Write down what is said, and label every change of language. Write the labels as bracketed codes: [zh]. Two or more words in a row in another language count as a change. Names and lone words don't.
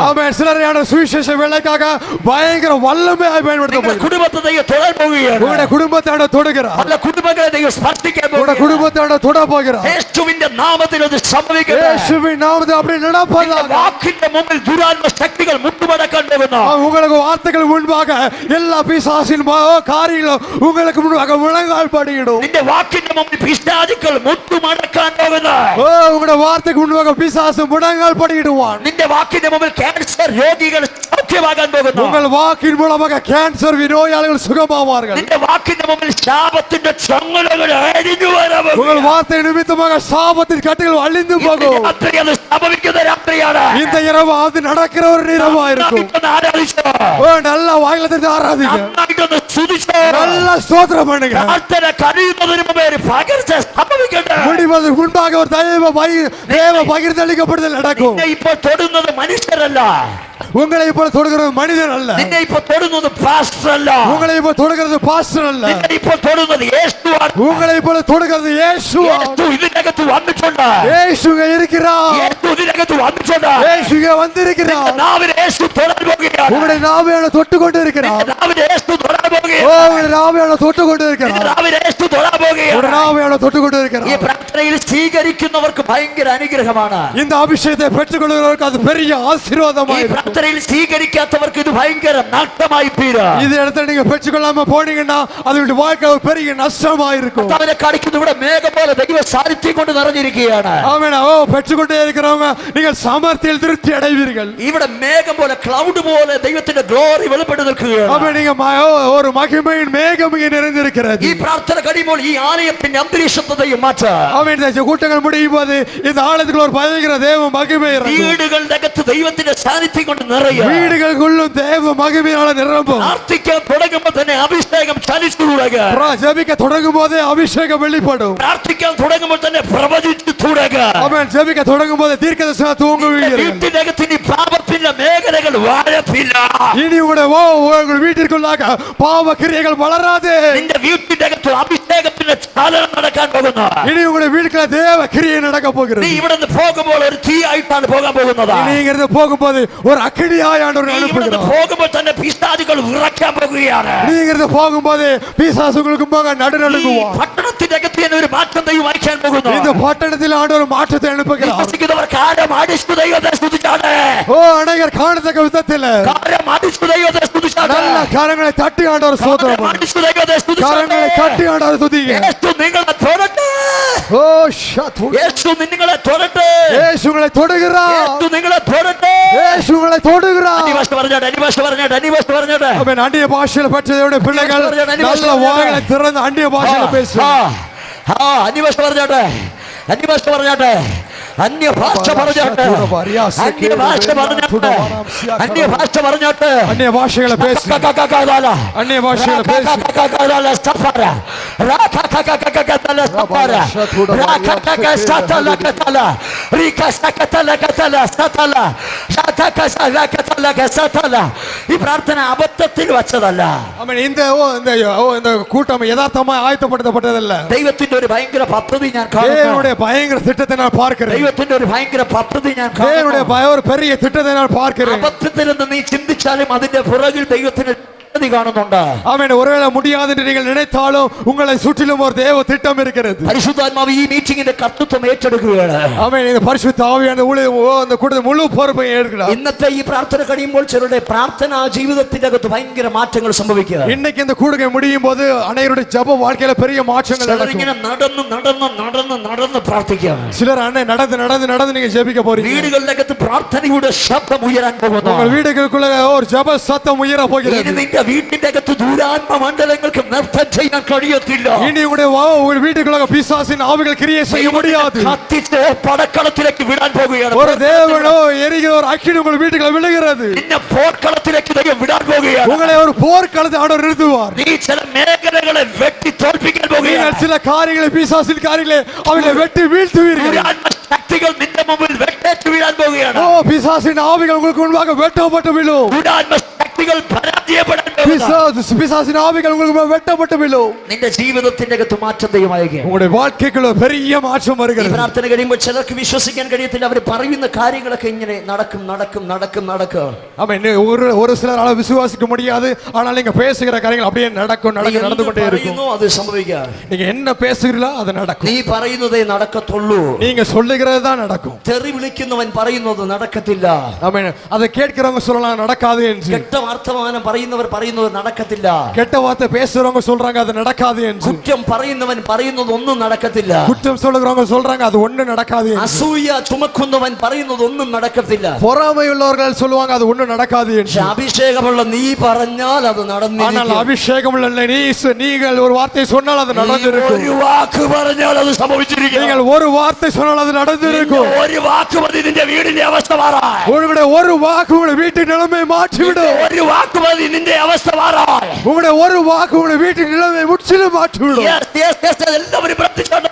[ta] ஆமென். சிலரையான சுவிசேஷ வேலைக்காக பயங்கர வல்லமையாய் பயன்படுத்த [ml] നിങ്ങളുടെ [ta] போகிறீர்கள். [ml] കുടുംബത്തെ ദൈവം തൊടാൻ പോവുകയാണ്. [ta] உங்களுடைய குடும்பத்தோட தொடுகிறார். [ml] പല കുടുംബങ്ങളെ ദൈവം സ്പർശിക്കാൻ [ta] உங்களுடைய [ml] പോവുകയാണ്. [ta] குடும்பத்தோட தொட போகிறார். [ml] യേശുവിന്റെ നാമത്തിൽ അത് സംഭവിക്കട്ടെ. [ta] இயேசுவின் நாமத்தில் அப்படி நடப்பதாக. [ml] വാക്കിന്റെ മുമ്പിൽ ദുരാത്മ ശക്തികൾ മുട്ടുമടക്കാൻ പോകുന്നു. [ta] உங்களுக்கு வார்த்தைகள் முன்பாக எல்லா பிசாசின் காரியங்களும் உங்களுக்கு முன்பாக முழங்கால் படியிடும். [ml] നിന്റെ വാക്കിന്റെ മുമ്പിൽ പിശാചുക്കൾ മുട്ടുമടക്കാൻ പോകുന്നു. [ta] ஓ, உங்களுடைய வார்த்தைக்கு முன்பாக பிசாசு முழங்கால் படியிடுவான். [ml] നിന്റെ വാക്കിന്റെ മുമ്പിൽ ക്യാൻസർ രോഗികൾ സൗഖ്യമാകാൻ പോകുന്നു. [ta] உங்கள் வாக்கின் மூலமாக கேன்சர் நோயாளிகள் சுகமாவார்கள். [ml] നിന്റെ വാക്കിന്റെ മുമ്പിൽ ശാപത്തിന്റെ ചങ്ങലകൾ അഴിഞ്ഞു വരാൻ പോകുന്നു. [ta] உங்கள் வார்த்தை நிமித்தமாக சாபத்தின் கட்டுகள் அழிந்து போகும். [ml] രാത്രി അത് സംഭവിക്കുന്ന രാത്രിയാണ്. [ta] இந்த இரவு அது நடக்கிற ஒரு இரவா இருக்கும். [ml] നന്നായിട്ടൊന്ന് ആരാധിച്ചോ. [ta] ஓ, நல்லா வாயில திறந்து ஆராதிங்க. [ml] നന്നായിട്ടൊന്ന് സ്തുതിച്ചോ. [ta] நல்லா ஸ்தோத்திரம் பண்ணுங்க. [ml] പ്രാർത്ഥന കഴിയുന്നതിന് മുമ്പേ ഒരു പകർച്ച സംഭവിക്കട്ടെ. [ta] முடிவதற்கு முன்பாக ஒரு தேவ பகிர்ந்தளிக்கப்படுதல் நடக்கும். [ml] നിന്നെ ഇപ്പോൾ തൊടുന്നത് മനുഷ്യരല്ല. [ta] உங்களை இப்போ தொடுகிறது மனிதன் அல்ல. [ml] നിന്നെ ഇപ്പോൾ തൊടുന്നത് പാസ്റ്റർ അല്ല. [ta] உங்களை இப்போ தொடுகிறது பாஸ்டர் அல்ல. [ml] നിന്നെ ഇപ്പോൾ തൊടുന്നത് യേശുവാണ്. [ta] உங்களை இப்போ தொடுகிறது இயேசு. [ml] യേശു ഇതിനകത്ത് വന്നിട്ടുണ്ട്. [ta] இயேசு இருக்கிறார். [ml] യേശു ഇതിനകത്ത് വന്നിട്ടുണ്ട്. [ta] இயேசு வந்திருக்கிறார். [ml] നാവിൽ യേശു തൊടാൻ പോകുകയാണ്. [ta] உங்களுடைய நாவையான தொட்டு கொண்டு இருக்கிறார். [ml] നാവിൽ യേശു തൊടാൻ [ta] ஓ, [ml] പോകുകയാണ്. [ta] உங்களுடைய நாவையான தொட்டு கொண்டு இருக்கிறார். [ml] നാവിൽ യേശു തൊടാൻ [ta] உங்களுடைய [ml] പോകുകയാണ്. [ta] நாவையான தொட்டு கொண்டு [ml] ഈ [ta] இருக்கிறார். [ml] പ്രാർത്ഥനയിൽ സ്വീകരിക്കുന്നവർക്ക് ഭയങ്കര അനുഗ്രഹമാണ്. [ta] இந்த அபிஷேகத்தை பெற்றுக்கொள்கிறவருக்கு அது பெரிய [ml] ഈ [ta] ஆசீர்வாதமாய் இருக்கும். [ml] പ്രാർത്ഥനയിൽ സ്വീകരിക്കാത്തവർക്ക് ഇത് ഭയങ്കര നഷ്ടമായി തീരാ. [ta] இது இடத்துல நீங்க பெற்றுக்கொள்ளாம போனீங்கன்னா அது உங்களுடைய வாழ்க்கை ஒரு பெரிய நஷ்டமா இருக்கும். [ml] അവനെ കാണിക്കുന്നു ഇവിടെ മേഘം പോലെ ദൈവ സാന്നിധ്യം കൊണ്ട് നിറഞ്ഞിരിക്കുകയാണ്. [ta] ஆமென். ஓ, பெற்றுக்கொண்டே இருக்கிறவங்க நீங்கள் சாமர்த்தியில் திருப்தி அடைவீர்கள். [ml] ഇവിടെ മേഘം പോലെ ക്ലൗഡ് പോലെ ദൈവത്തിന്റെ ഗ്ലോറി വെളിപ്പെട്ട് നിൽക്കുകയാണ്. [ta] ஆமென். நீங்க ஒரு மகிமையின் மேகம் இங்கே நிறைந்திருக்கிறது. [ml] ഈ പ്രാർത്ഥന കഴിയുമ്പോൾ ഈ ആലയത്തിന്റെ അന്തരീക്ഷത്തെ ദൈവം മാറ്റാ. [ta] ஆமென். இந்த கூட்டங்கள் முடியும் போது இந்த ஆலயத்துக்குள்ள ஒரு பயங்கர தேவ மகிமை இறங்கும். [ml] വീടുകളുടെ അകത്ത് ദൈവത്തിന്റെ സാന്നിധ്യം കൊണ്ട് നിറയുക. [ta] வீடுகளுக்குள்ளும் தேவ மகிமையால நிரம்பும். [ml] പ്രാർത്ഥിക്കാൻ തുടങ്ങുമ്പോൾ തന്നെ അഭിഷേകം ചലിച്ചു തുടങ്ങുക. [ta] ஜெபிக்க தொடங்கும் போதே அபிஷேகம் வெளிப்படும். [ml] പ്രാർത്ഥിക്കാൻ തുടങ്ങുമ്പോൾ തന്നെ പ്രവചിച്ചു തുടങ്ങുക. [ta] ஆமென். ஜெபிக்க தொடங்கும் போதே தீர்க்கதரிசனம் தூங்குவீர்கள். [ml] വീട്ടിനകത്ത് ഇനി പാപത്തിന്റെ മേഖലകൾ വാഴത്തില്ല. [ta] இனி உங்கள் வீட்டிற்குள்ளாக பாவ கிரியைகள் வளராது. [ml] നിന്റെ വീട്ടിന്റെ അകത്ത് അഭിഷേകത്തിന്റെ ചലനം നടക്കാൻ പോകുന്നു. [ta] இனி உங்களுடைய வீட்டுக்குள்ள தேவ கிரியை நடக்க போகிறது. [ml] നീ ഇവിടെ നിന്ന് പോകുമ്പോൾ ഒരു തീ ആയിട്ടാണ് പോകാൻ പോകുന്നത്. [ta] நீ இங்கிருந்து போகும்போது ஒரு அக்கினியாய் ஆண்டவர் [ml] നീ ഇവിടെ [ta] அனுப்புகிறார். [ml] നിന്ന് പോകുമ്പോൾ തന്നെ പിശാചുകൾ വിറയ്ക്കാൻ പോകുകയാണ്. [ta] நீ இங்கிருந்து போகும்போது பிசாசு உங்களுக்கு முன்பாக [ml] ഈ [ta] நடுநடுங்குவார். [ml] പട്ടണത്തിന്റെ അകത്ത് തന്നെ ഒരു മാറ്റം ദൈവം അയക്കാൻ പോകുന്നു. [ta] இந்த பட்டணத்தில் ஆண்டவர் மாற்றத்தை அனுப்புகிறார். [ml] വിശ്വസിക്കുന്നവർക്ക് ആരം അടിച്ചു ദൈവത്തെ സ്തുതിച്ചാട്ടെ. [ta] ஓ, அநேகர் காணத்தக்க விதத்தில் [ml] കാരം അടിച്ചു ദൈവത്തെ സ്തുതിച്ചാട്ടെ. [ta] நல்ல கரங்களை தட்டி ஆண்டவர் சோதரம் [ml] കാരം അടിച്ചു ദൈവത്തെ [ta] கரங்களை [ml] സ്തുതിച്ചാട്ടെ. [ta] தட்டி ஆண்டவர் துதிங்க. [ml] യേശു നിങ്ങളെ തൊടട്ടെ. [ta] ஓ, ஷாத்து. [ml] യേശു നിങ്ങളെ തൊടട്ടെ. [ta] இயேசு உங்களை தொடுகிறார். [ml] യേശു നിങ്ങളെ തൊടട്ടെ. [ta] இயேசு உங்களை தொடுகிறார். [ml] അന്യഭാഷ പറഞ്ഞാട്ടെ. അന്യഭാഷ പറഞ്ഞാട്ടെ. അന്യഭാഷ പറഞ്ഞാട്ടെ. [ta] ஆமென். அந்நிய பாஷையில் பெற்றதோட பிள்ளைகள் நல்ல வாய்களை திறந்து அந்நிய பாஷையில பேசும். [ml] അന്യഭാഷ പറഞ്ഞാട്ടെ. അന്യഭാഷ പറഞ്ഞാട്ടെ. അന്യഭാഷ പറഞ്ഞാട്ടെ. അന്യഭാഷ പറഞ്ഞാട്ടെ. അന്യഭാഷ പറഞ്ഞാട്ടെ. [ta] அந்நிய பாஷைகளை பேசு. அந்நிய பாஷைகளை பேசு. [ml] ഈ പ്രാർത്ഥന അബദ്ധത്തിൽ വച്ചതല്ല. [ta] ஆமென். இந்த கூட்டம் யதார்த்தமாய் ஆயத்தப்படுத்தப்பட்டதல்ல. [ml] ദൈവത്തിന്റെ ഒരു ഭയങ്കര പദ്ധതി ഞാൻ കാണുന്നു. [ta] தேவனுடைய பயங்கர திட்டத்தை நான் பார்க்கிறேன். [ml] ദൈവത്തിന്റെ ഒരു ഭയങ്കര പദ്ധതി ഞാൻ [ta] தேவனுடைய [ml] കാണുന്നു. [ta] ஒரு பெரிய திட்டத்தை நான் பார்க்கிறேன். [ml] അബദ്ധത്തിൽ നിന്ന് നീ ചിന്തിച്ചാലും അതിന്റെ പുറകിൽ ദൈവത്തിന് പദ്ധതി കാണുന്നുണ്ട്. ആമേൻ. ഒരേളെ മുടിയാതെ നിങ്ങൾ [ta] നിனைத்தாலும் உங்களை சுற்றிலும் ஒரு தேவ திட்டம் இருக்கிறது. [ml] പരിശുദ്ധാത്മാവ് ഈ മീറ്റിംഗിന്റെ കർത്തൃത്വം ഏറ്റെടുക്കുകയാണ്. ആമേൻ. [ta] இந்த பரிசுத்த ஆவியான அந்த கூட்டத்தை முழு பொறுப்பை ஏற்கிறார். [ml] ഇന്നത്തെ ഈ പ്രാർത്ഥന കഴിയുമ്പോൾ ചിലരുടെ പ്രാർത്ഥനാ ജീവിതത്തിന്റെ അകത്ത് ഭയങ്കര മാറ്റങ്ങൾ സംഭവിക്കുക. [ta] இன்னைக்கு இந்த கூடுகை முடியும் போது அனைவருடைய ஜெப வாழ்க்கையில பெரிய மாற்றங்கள் நடக்கும். [ml] ഇങ്ങനെ നടന്ന് നടന്ന് നടന്ന് നടന്ന് പ്രാർത്ഥിക്കാം. [ta] சிலர் அண்ணே நடந்து நடந்து நடந்து நீங்க ஜெபிக்க போறீங்க. [ml] വീടുകളുടെ അകത്ത് പ്രാർത്ഥനയുടെ ശബ്ദം ഉയരാൻ പോകുന്നു. [ta] உங்கள் வீடுகளுக்குள்ள ஒரு ஜெப சத்தம் உயர போகிறது. [ml] ഇനി നിന്റെ വീട്ടിന്റെ അകത്ത് ദൂരാത്മ മണ്ഡലങ്ങൾക്ക് നൃത്തം ചെയ്യാൻ കഴിയത്തില്ല. [ta] இனி உங்கள் வீட்டுக்குள்ள பிசாசின் ஆவிகள் கிரியை செய்ய முடியாது. [ml] കത്തിച്ച് പടക്കളത്തിലേക്ക് വിടാൻ പോകുകയാണ്. [ta] ஒரு தேவனோ எரிகிற ஒரு அக்கினி உங்கள் வீட்டுக்குள்ள விழுகிறது. [ml] നിന്നെ പോർക്കളത്തിലേക്ക് വിടാൻ പോകുകയാണ്. [ta] உங்களை ஒரு போர்க்களத்தை ஆண்டவர் நிறுத்துவார். [ml] നീ ചില മേഖലകളെ വെട്ടി തോൽപ്പിക്കാൻ പോകുകയാണ്. [ta] நீங்கள் சில காரியங்களை பிசாசின் காரியங்களை அவங்களை வெட்டி வீழ்த்துவீர்கள். [ml] ശക്തികൾ നിന്റെ മുമ്പിൽ വെട്ടേറ്റ് വീഴാൻ പോകുകയാണ്. [ta] ஓ பிசாசின் ஆவிகள் உங்களுக்கு முன்பாக வெட்டப்பட்டு விழும். [ml] ശക്തികൾ പരാജയപ്പെടാൻ [ta] பிசாசின் ஆவிகள் உங்களுக்கு வெட்டப்பட்டு விழும். [ml] നിന്റെ ജീവിതത്തിന്റെ അകത്ത് മാറ്റം ദൈവമായിരിക്കും. [ta] உங்களுடைய வாழ்க்கைக்குள்ள பெரிய மாற்றம் வருகிறது. [ml] പ്രാർത്ഥന കഴിയുമ്പോൾ ചിലർക്ക് വിശ്വസിക്കാൻ കഴിയത്തില്ല. അവർ പറയുന്ന കാര്യങ്ങളൊക്കെ ഇങ്ങനെ നടക്കും നടക്കും നടക്കും നടക്കും. [ta] ஆமென். ஒரு சிலரால விசுவாசிக்க முடியாது. ஆனால் நீங்க பேசுகிற காரியங்கள் அப்படியே நடக்கும் நடக்கும் நடந்து கொண்டே இருக்கும். [ml] அது സംഭവിക്കാം. [ta] நீங்க என்ன பேசுகிறீங்களோ அது நடக்கும். [ml] നീ പറയുന്നതേ നടക്കത്തുള്ളൂ. [ta] நீங்க சொல்லுகிறது தான் நடக்கும். [ml] തെറി വിളിക്കുന്നവൻ പറയുന്നത് നടക്കത്തില്ല. [ta] ஆமென். அதை கேட்கிறவங்க சொல்லலாம் நடக்காது என்று. [ml] കെട്ട വർത്തമാനം പറയുന്നവർ പറയുന്നത് നടക്കത്തില്ല. [ta] கெட்ட வார்த்தை பேசுறவங்க சொல்றாங்க அது நடக்காது என்று. [ml] കുറ്റം പറയുന്നവൻ പറയുന്നത് ഒന്നും നടക്കത്തില്ല. [ta] குற்றம் சொல்றவங்க சொல்றாங்க அது ஒண்ணும் நடக்காது என்று. [ml] അസൂയ ചുമക്കുന്നവൻ പറയുന്നത് ഒന്നും നടക്കത്തില്ല. [ta] பொறாமை உள்ளவர்கள் சொல்லுவாங்க அது ஒண்ணும் நடக்காது என்று. [ml] അഭിഷേകമുള്ള നീ പറഞ്ഞാൽ അത് നടന്നിരിക്കും. [ta] ஆனால் அபிஷேகமுள்ள நீங்கள் ஒரு வார்த்தை சொன்னால் அது நடந்திருக்கும். [ml] ഒരു വാക്ക് പറഞ്ഞാൽ അത് സംഭവിച്ചിരിക്കും. [ta] நீங்கள் ஒரு வார்த்தை சொன்னால் அது நடந்திருக்கும். [ml] ഒരു വാക്ക് മതി നിന്റെ വീടിന്റെ അവസ്ഥ മാറാൻ. [ta] உங்களுடைய ஒரு வாக்கு உங்களுடைய வீட்டின் நிலைமை மாற்றி விடும். [ml] ഒരു വാക്ക് മതി നിന്റെ അവസ്ഥ മാറാൻ. [ta] உங்களுடைய ஒரு வாக்கு உங்களுடைய வீட்டின் நிலைமை முற்றிலும் மாற்றி விடும். [ml] എല്ലാവരും പ്രാർത്ഥിച്ചോട്ടെ.